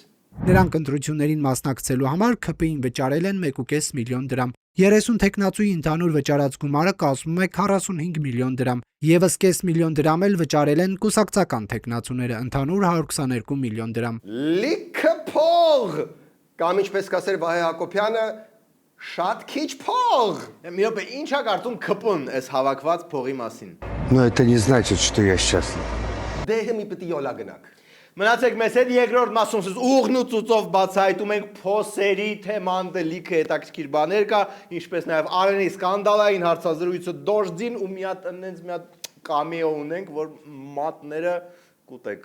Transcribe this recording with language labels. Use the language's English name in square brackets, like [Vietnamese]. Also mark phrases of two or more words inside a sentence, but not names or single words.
[Armenian] Նրանք ընտրություններին մասնակցելու համար ԿՊ-ին վճարել են 1.5 միլիոն դրամ։ 30 տեխնացուի ընդհանուր վճարած գումարը կազմում է 45 միլիոն դրամ։ Եվս կես միլիոն դրամ էլ վճարել են կուսակցական տեխնացուները, ընդհանուր 122 միլիոն դրամ։ Լիքը փող։ Կամ ինչպես կասեր Վահե Հակոբյանը, Շատ քիչ փող։ Մի րոպե, ի՞նչ է կարծում քպուն այս հավաքված փողի մասին։ [Russian] Но это не значит, что я счастлив. [Armenian] Դեհը մի պիտի յոլա գնաք։ Մնացեք մեզ հետ երկրորդ մասում ցույց ուղն ու ծուծով բացահայտում ենք փոսերի թեման լիքը հետաքրքիր բաներ կա, ինչպես նաև Արենի սկանդալային հարցազրույցը դոժձին ու մի հատ կամեո ունենք, որ մատները կուտեք։